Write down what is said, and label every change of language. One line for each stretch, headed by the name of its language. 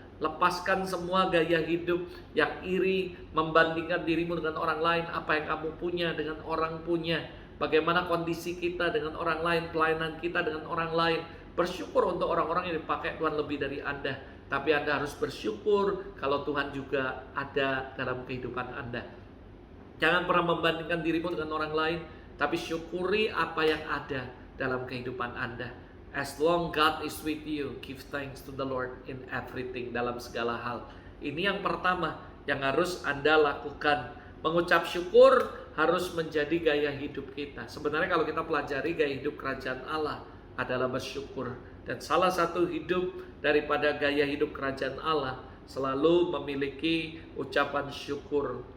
Indonesian: Lepaskan semua gaya hidup yang iri, membandingkan dirimu dengan orang lain, apa yang kamu punya dengan orang punya, bagaimana kondisi kita dengan orang lain, pelayanan kita dengan orang lain. Bersyukur untuk orang-orang yang dipakai Tuhan lebih dari Anda, tapi Anda harus bersyukur kalau Tuhan juga ada dalam kehidupan Anda. Jangan pernah membandingkan dirimu dengan orang lain, tapi syukuri apa yang ada dalam kehidupan Anda.
English: As long God is with you, give thanks to the Lord in everything,
Indonesian: dalam segala hal. Ini yang pertama yang harus Anda lakukan. Mengucap syukur harus menjadi gaya hidup kita. Sebenarnya kalau kita pelajari gaya hidup kerajaan Allah adalah bersyukur. Dan salah satu hidup daripada gaya hidup kerajaan Allah selalu memiliki ucapan syukur.